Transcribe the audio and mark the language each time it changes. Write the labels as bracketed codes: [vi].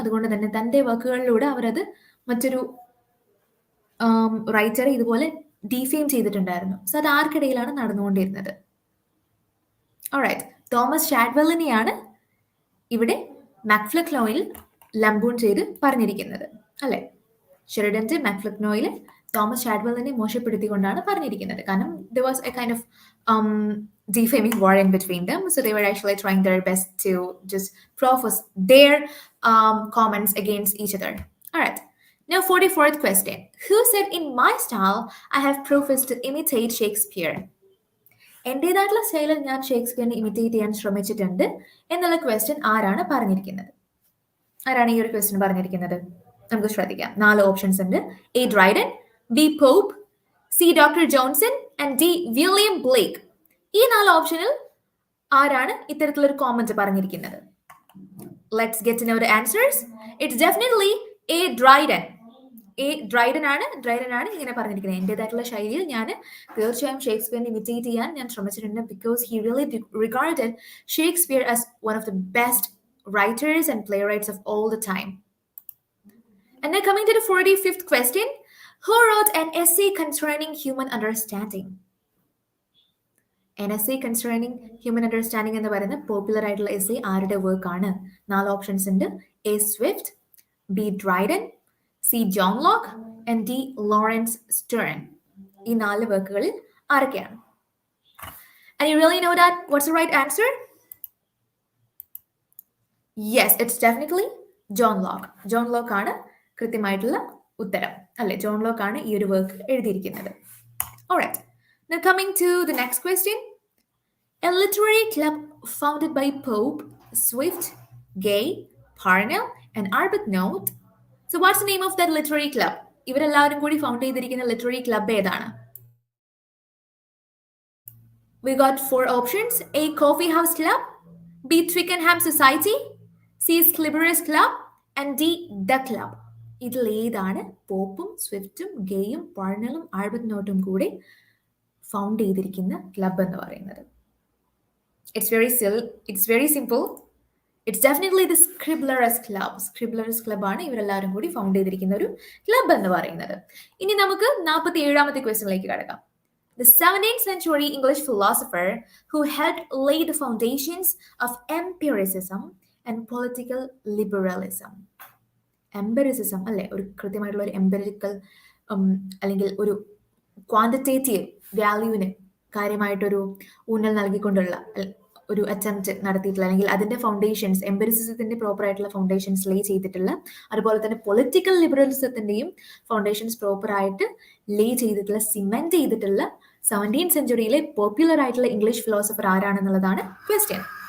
[ml] അതുകൊണ്ട് തന്നെ തൻ്റെ വർക്കുകളിലൂടെ അവരത് മറ്റൊരു റൈറ്ററെ ഇതുപോലെ ഡിഫെയിം ചെയ്തിട്ടുണ്ടായിരുന്നു. സോ അത് ആർക്കിടയിലാണ് നടന്നുകൊണ്ടിരുന്നത്? ഓൾറൈറ്റ്, തോമസ് ഷാഡ്വെല്ലിനെയാണ് ഇവിടെ മാക്സ് ലക്നോയിൽ ലംബൂൺ ചെയ്ത് പറഞ്ഞിരിക്കുന്നത് അല്ലെ. ഷെറിഡന്റെ മാക്സ് ലക്നോയിൽ തോമസ് ഷാഡ്വെല്ലിനെ മോശപ്പെടുത്തിക്കൊണ്ടാണ് പറഞ്ഞിരിക്കുന്നത്. [en] കാരണം there was a kind of defaming war in between them, so they were actually trying their best to just profess their comments against each other. All right. Now, 44th question. Who said, "In my style, I have professed to imitate Shakespeare"? [ml] എൻ്റേതായിട്ടുള്ള സ്റ്റൈലിൽ ഞാൻ ഷേക്സ്പിയറിനെ imitate ചെയ്യാൻ ശ്രമിച്ചിട്ടുണ്ട് എന്നുള്ള question ആരാണ് പറഞ്ഞിരിക്കുന്നത്? ആരാണ് ഈ ഒരു ക്വസ്റ്റ്യൻ പറഞ്ഞിരിക്കുന്നത്? നമുക്ക് ശ്രദ്ധിക്കാം. 4 ഓപ്ഷൻസ് ഉണ്ട്. A Dryden, B pop, C doctor Johnson and D William Blake. ഈ 4 ഓപ്ഷനിൽ ആരാണ് ഇത്തരത്തിലൊരു കോമന്റ് പറഞ്ഞിരിക്കുന്നത്? [en] Let's get to know the answers. It's definitely a Dryden. [ml] Dryden ആണ് ഇങ്ങനെ പറഞ്ഞിരിക്കുന്നത്. എൻ്റെതായിട്ടുള്ള ശൈലിയിൽ ഞാൻ തീർച്ചയായും ഷേക്സ്പിയറിനെ ഇമിറ്റേറ്റ് ചെയ്യാൻ ഞാൻ ശ്രമിച്ചിട്ടുണ്ട്, [en] Because he really regarded Shakespeare as one of the best writers and playwrights of all the time. And now coming to the 45th question. Who wrote an essay concerning human understanding? [ml] An essay concerning human understanding എന്ന് പറയുന്ന popular ആയിട്ടുള്ള essay ആരുടെ work ആണ്? 4 options ഉണ്ട്. A Swift, B Dryden, C John Locke and D Lawrence Stern. ഈ 4 വർക്കുകളിൽ ആരൊക്കെയാണ്? [en] And you really know that? What's the right answer? Yes, it's definitely John Locke. [ml] John Locke ആണ് കൃത്യമായിട്ടുള്ള ഉത്തരം, അല്ലെ? ജോൺ ലോക്ക് ആണ് ഈ ഒരു വർക്ക് എഴുതിയിരിക്കുന്നത്. [en] Alright. Now coming to the next question. A literary club founded by Pope, Swift, Gay, Parnell and Arbuthnot. So what's the name of that literary club? [ml] ഇവരെല്ലാവരും കൂടി ഫൗണ്ട് ചെയ്തിരിക്കുന്ന ലിറ്റററി ക്ലബ് ഏതാണ്? [en] We got 4 options. A coffee house club, B Twickenham Society, C Scribner's Club and D The Club. [ml] ഇതിൽ ഏതാണ് പോപ്പും സ്വിഫ്റ്റും ഗേയും പാർണലും ആൽബർട്ട്നോട്ടും കൂടി found ചെയ്തിരിക്കുന്ന club എന്ന് പറയുന്നത്? [en] It's very simple. It's definitely the Scribner's Club. [ml] Scribner's Club ആണ് ഇവരെല്ലാവരും കൂടി ഫൗണ്ട് ചെയ്തിരിക്കുന്ന ഒരു ക്ലബ് എന്ന് പറയുന്നത്. ഇനി നമുക്ക് 47ാമത്തെ ക്വസ്റ്റ്യനിലേക്ക് കടക്കാം. [en] The 17th century English philosopher who helped lay the foundations of empiricism and political liberalism. [ml] Empiricism അല്ലെ, ഒരു കൃത്യമായിട്ടുള്ള ഒരു എംപിറിക്കൽ അല്ലെങ്കിൽ ഒരു ക്വാണ്ടിറ്റേറ്റീവ് വാല്യൂവിന് കാര്യമായിട്ടൊരു ഊന്നൽ നൽകിക്കൊണ്ടുള്ള ഒരു അറ്റംപ്റ്റ് നടത്തിയിട്ടുള്ള, അല്ലെങ്കിൽ അതിന്റെ ഫൗണ്ടേഷൻസ്, എംപിറിസിസത്തിന്റെ പ്രോപ്പർ ആയിട്ടുള്ള ഫൗണ്ടേഷൻസ് ലേ ചെയ്തിട്ടുള്ള, അതുപോലെ തന്നെ പൊളിറ്റിക്കൽ ലിബറലിസത്തിന്റെയും ഫൗണ്ടേഷൻസ് പ്രോപ്പർ ആയിട്ട് ലേ ചെയ്തിട്ടുള്ള, സിമെന്റ് ചെയ്തിട്ടുള്ള 17th സെഞ്ചുറിയിലെ പോപ്പുലർ ആയിട്ടുള്ള ഇംഗ്ലീഷ് ഫിലോസഫർ ആരാണെന്നുള്ളതാണ് ക്വസ്റ്റ്യൻ.